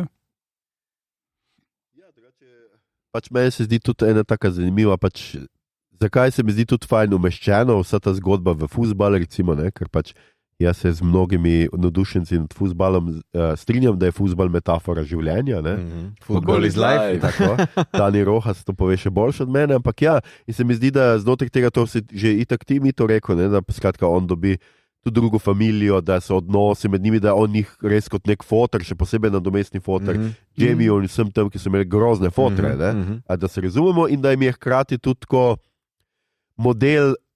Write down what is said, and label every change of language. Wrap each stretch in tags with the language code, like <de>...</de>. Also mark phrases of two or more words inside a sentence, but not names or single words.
<sl>Pač meni se zdi tudi ena taka zanimiva, pač zakaj se mi zdi tudi fajn umeščena vsa ta zgodba v fuzbal, recimo, ne, ker pač jaz se z mnogimi navdušenci nad fuzbalom strinjam, da je fuzbal metafora življenja.</sl> <en>Football is life.</en> <sl>Tako, Dani Rojas to pove še boljše od mene, ampak ja, in se mi zdi, da znotraj tega to si že itak ti mi to rekel, ne, da skratka on dobi tudi drugo familijo, da so odnosi med njimi, da on njih res kot nek fotor, še posebej nadomestni fotor, Jamie in vsem tem, ki so imeli grozne fotre, da se razumemo, in da jim je hkrati tudi tako model</sl>